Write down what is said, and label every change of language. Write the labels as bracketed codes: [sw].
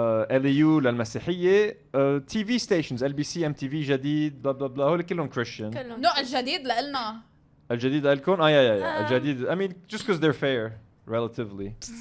[en] LAU للمسيحية. TV stations LBC MTV جديد blah blah blah. [ar] هول كلهم Christian. كلهم. no الجديد لإلنا الجديد لكم yeah. [en] الجديد I mean just because they're fair relatively.